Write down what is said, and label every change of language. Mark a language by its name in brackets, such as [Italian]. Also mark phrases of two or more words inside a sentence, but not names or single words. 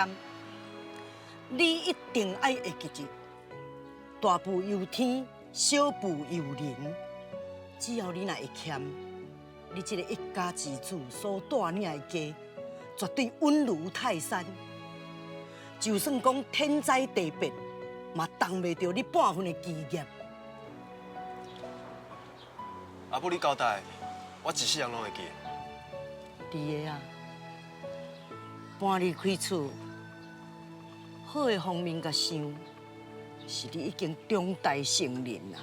[Min Nan Chinese] 你一定爱会记住，大步由天，小步由人。只要你若会谦，你这个一家之主所带领的家，绝对稳如泰山。就算讲天灾地变，嘛挡袂着你半分的基业。阿母你交代，我一世人拢会记。伫个啊，搬离开厝，好的方面甲想，是你已经长大成人啦。